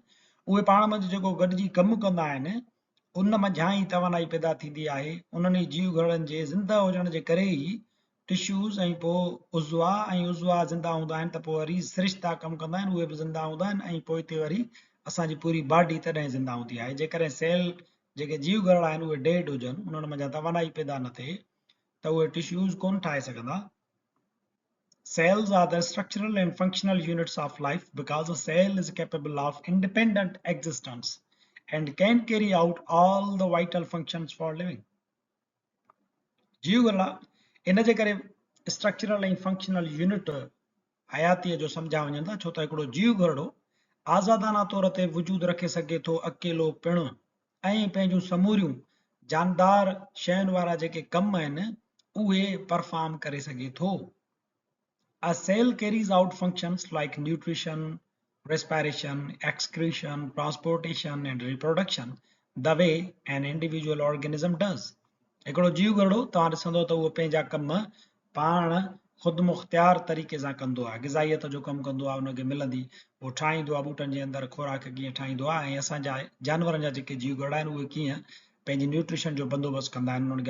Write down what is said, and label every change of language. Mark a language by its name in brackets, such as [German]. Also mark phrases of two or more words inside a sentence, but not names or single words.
[Sindhi] उहे पाण मंझि जेको गॾिजी कमु कंदा आहिनि उन मंझां ई तवानाई पैदा थींदी आहे उन्हनि जीव गरड़नि जे ज़िंदा हुजण जे करे ई टिश्यूज़ ऐं पोइ उज़वा ज़िंदा हूंदा आहिनि त पोइ वरी सिरिश्ता कमु कंदा आहिनि उहे बि ज़िंदा हूंदा आहिनि ऐं पोइ हिते वरी असांजी पूरी बॉडी तॾहिं ज़िंदा हूंदी आहे जेकॾहिं सेल जेके जीव गरड़ा आहिनि उहे डेड हुजनि उन्हनि मंझां तवानाई पैदा न थिए त उहे टिश्यूज़ कोन ठाहे सघंदा [English] Cells are the structural and functional units of life because a cell is capable of independent existence and can carry out all the vital functions for living. [Sindhi] जीव गरड़ा इन जे करे स्ट्रक्चरल ऐं [English] functional unit [Sindhi] हयातीअ जो सम्झा वञनि था छो त हिकिड़ो जीव गरड़ो आज़ादाना तौर ते वजूद रखे सघे थो अकेलो पिणु ऐं पंहिंजूं समूरियूं जानदार शयुनि वारा जेके कम आहिनि उहे परफॉर्म करे सघे थो [English] A cell carries out functions like nutrition, respiration, excretion, transportation, and reproduction the way an individual organism does. [Sindhi] हिकिड़ो जीव गरड़ो तव्हां ॾिसंदो त उहो पंहिंजा कम पाण ख़ुदि मुख़्तियार तरीक़े सां कंदो आहे ग़िज़ाइत जो कमु कंदो आहे उनखे मिलंदी उहो ठाहींदो आहे ॿूटनि जे अंदरि खुराक कीअं ठाहींदो आहे ऐं असांजा जानवरनि जा जेके जीव गरड़ा आहिनि उहे कीअं पंहिंजी न्यूट्रिशन जो बंदोबस्तु कंदा आहिनि उन्हनि खे